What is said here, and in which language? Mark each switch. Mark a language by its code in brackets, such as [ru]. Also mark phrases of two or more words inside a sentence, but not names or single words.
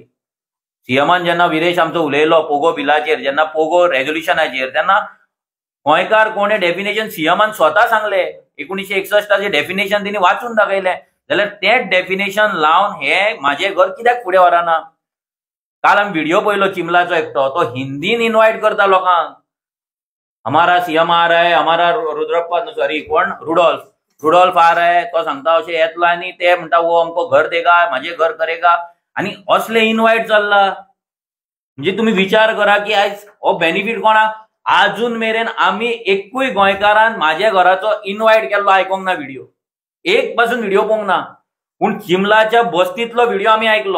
[kok] सीएमान जेन्ना विरेश आमचो उलयलो पोगो बिलाचेर, जेन्ना पोगो रेझोल्युशनाचेर, तेन्ना गोंयकार कोण हें डेफिनेशन सीएमान स्वता सांगलें. 1961 डेफिनेशन तिणी वाचून दाखयलें. जाल्यार तें डेफिनेशन लावन हे म्हाजें घर कित्याक फुडें व्हराना? काल आमी व्हिडिओ पळयलो चिमलाचो एकटो, तो हिंदीन इन्वायट करता लोकांक. [hi] हमारा सीएम आ रहा है, हमारा रुद्रप्पा सॉरी कोण रुडॉल्फ आ रहा है, [kok] तो सांगता अशें येतलो आनी ते म्हणटा [hi] वो हमको घर देगा, म्हाजे घर करेगा. [kok] आनी असले इन्वायट चल्ला. म्हणजे तुम्ही विचार करा की आयज हो बेनिफीट कोणाक? अजून मेरेन आमी एकूय गोंयकारान म्हाज्या घराचो इन्वायट केल्लो आयकोंक ना व्हिडिओ. एक पासून व्हिडिओ पळोवंक ना. पूण चिमलाच्या बस्तींतलो व्हिडिओ आमी आयकलो.